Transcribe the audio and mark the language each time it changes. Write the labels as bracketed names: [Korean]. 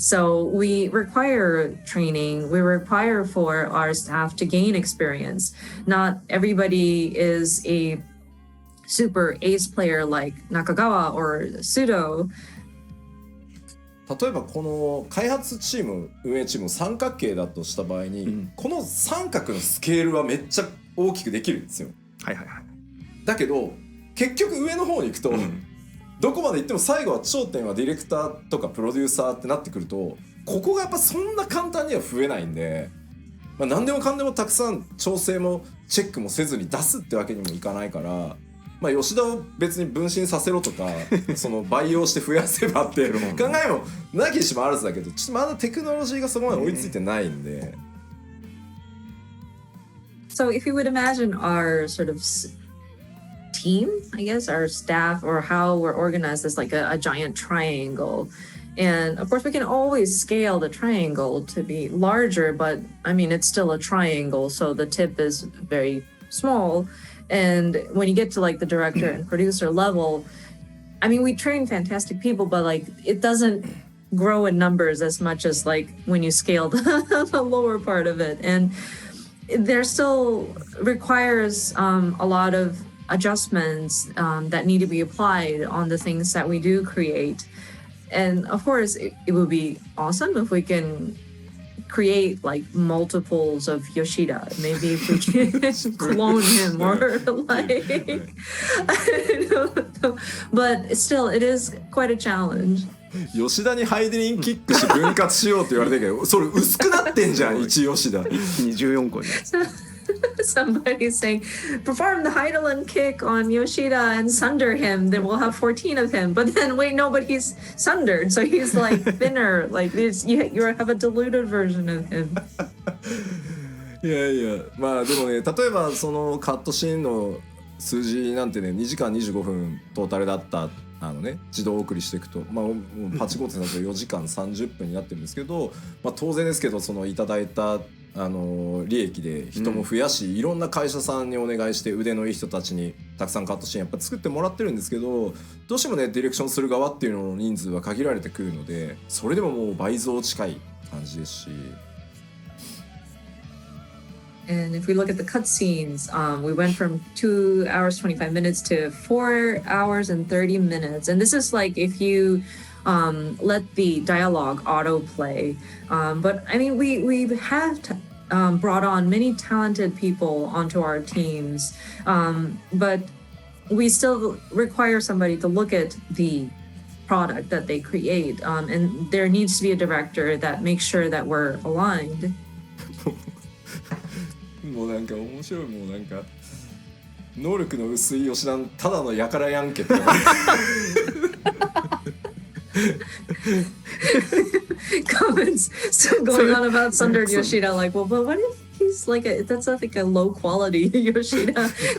[English] So we require training. We require for our staff to gain experience. Not everybody is a super ace player like Nakagawa or Sudo. [Japanese] 例えばこの開発チーム運営チーム三角形だとした場合に、この三角のスケールはめっちゃ大きくできるんですよ。はいはいはい。だけど結局上の方に行くと、どこまで行っても最後は頂点はディレクターとかプロデューサーってなってくると、ここがやっぱそんな簡単には増えないんで、まあ、何でもかんでもたくさん調整もチェックもせずに出すってわけにもいかないから、まあ、吉田を別に分身させろとかその培養して増やせばって考えもなきにしもあらずだけど、ちょっとまだテクノロジーがそこまで追いついてないんで。 [English] So if you would imagine our sort of team, I guess, our staff, or how we're organized as like a giant triangle. And of course, we can always scale the triangle to be larger, but I mean, it's still a triangle, so the tip is very small. And when you get to like the director and producer level, I mean, we train fantastic people, but like it doesn't grow in numbers as much as like when you scale the lower part of it. And there still requires a lot of adjustments that need to be applied on the things that we do create. And of course, it would be awesome if we can create like multiples of Yoshida. Maybe if we can clone him or like, I don't know. But still, it is quite a challenge. [Japanese] 吉田にハイデリンキックし分割しようって言われてるけど、それ薄くなってんじゃん1吉田 24個に。 [English] Somebody's saying, perform the Heidelin kick on Yoshida and sunder him, then we'll have 14 of him. But then, wait, no, but he's sundered, so he's like thinner. Like this, you have a diluted version of him. [Japanese] いやいや、まあでもね、例えばそのカットシーンの数字なんてね、2時間25分トータルだった自動送りしていくと、まあもうパチコートだと4時間30分になってるんですけど、まあ当然ですけど、そのいただいた利益で人も増やし、いろんな会社さんにお願いして腕のいい人たちにたくさんカットシーンやっぱ作ってもらってるんですけど、どうしてもねディレクションする側っていうのの人数は限られてくるので、それでももう倍増近い感じですし。 [English] And if we look at the cutscenes, we went from 2 hours 25 minutes to 4 hours and 30 minutes. And this is like if you let the dialogue autoplay. But I mean, we have brought on many talented people onto our teams, but we still require somebody to look at the product that they create. And there needs to be a director that makes sure that we're aligned. [Japanese] もうなんか面白い、もうなんか能力の薄い吉田のただのやからやんけって [English] comments still going on about Sunder Yoshida, like, well, but what if he's like that's like a low quality Yoshida?